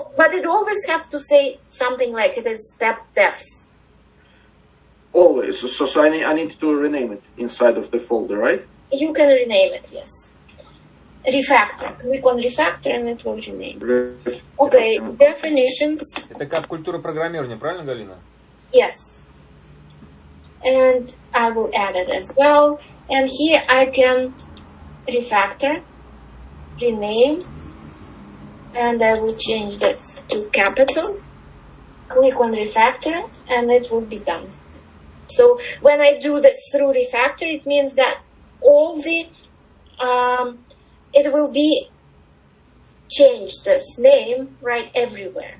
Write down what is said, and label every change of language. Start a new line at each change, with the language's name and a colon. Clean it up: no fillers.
English: But it always has to say something like it is StepDefs. Always. So I need to rename it inside of the folder, right? You can rename it, yes. Refactor. Click on refactor and it will rename. Okay, definitions.
Russian: Это как культура программирования, правильно, Галина?
English: Yes. And I will add it as well. And here I can refactor, rename, and I will change this to capital. Click on refactor and it will be done. So when I do this through refactor, it means that all the, it will be changed, this name, right, everywhere.